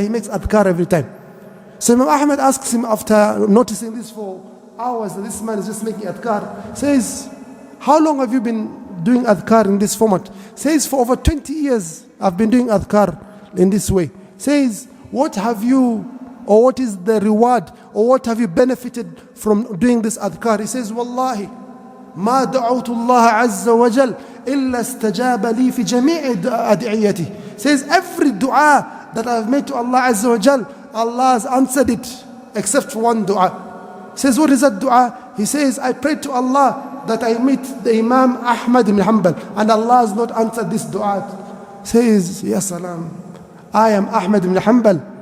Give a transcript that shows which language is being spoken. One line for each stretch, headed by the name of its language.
English: He makes adhkar every time. So Imam Ahmad asks him, after noticing this for hours, that this man is just making adhkar, says, how long have you been doing adhkar in this format? Says, for over 20 years, I've been doing adhkar in this way. Says, what have you, or what is the reward, or what have you benefited from doing this adhkar? He says, Wallahi,
Arabic: ما دعوت الله عز وجل إلا استجاب لي في جميع أدعيتي.
English: Says, every dua that I've made to Allah Azza wa Jal, Allah has answered it, except for one dua. Says, what is that dua? He says, I prayed to Allah that I meet the Imam Ahmad ibn Hanbal, and Allah has not answered this dua. Says, Ya salam, I am Ahmad ibn Hanbal.